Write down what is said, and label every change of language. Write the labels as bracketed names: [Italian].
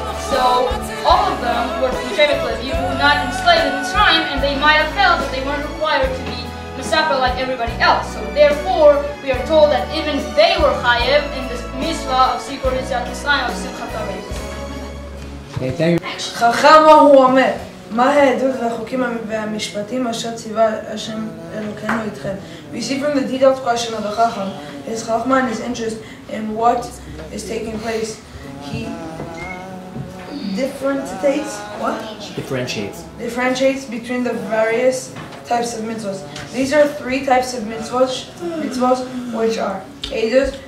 [English] So all of them were from Shevet Levi who were not enslaved in Mitzrayim, and they might have felt that they weren't required to be Mesapah like everybody else. So therefore, we are told that even they were chayev in this mitzvah of Sikor Yetziat Mitzrayim of Simchat Torah. Okay, thank you. [Hebrew] חכם הוא אומר, מה העדות והחוקים והמשפטים אשר ציווה השם אלוקינו איתכם? [English] We see from the detailed question of the Chacham, his Chachma and his interest in what is taking place. He differentiates between the various types of mitzvahs. These are 3 types of mitzvahs which are Eidos.